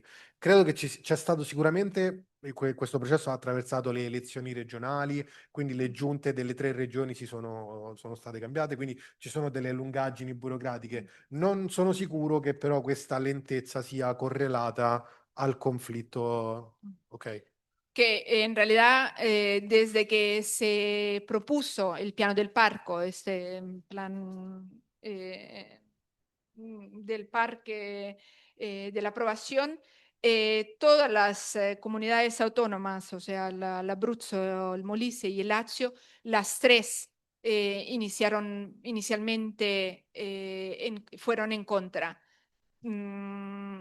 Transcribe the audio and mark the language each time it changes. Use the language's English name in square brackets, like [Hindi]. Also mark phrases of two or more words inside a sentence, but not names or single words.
[Italian] Credo che c'è stato sicuramente, questo processo ha attraversato le elezioni regionali, quindi le giunte delle tre regioni sono state cambiate, quindi ci sono delle lungaggini burocratiche. Non sono sicuro che però questa lentezza sia correlata al conflitto. Ok. [Spanish] Que en realidad desde que se propuso el [Italian] piano del parco, [Spanish] este plan del parque de la aprobación, todas las comunidades autónomas, o sea, la Abruzzo, el Molise y el Lazio, las tres inicialmente fueron en contra.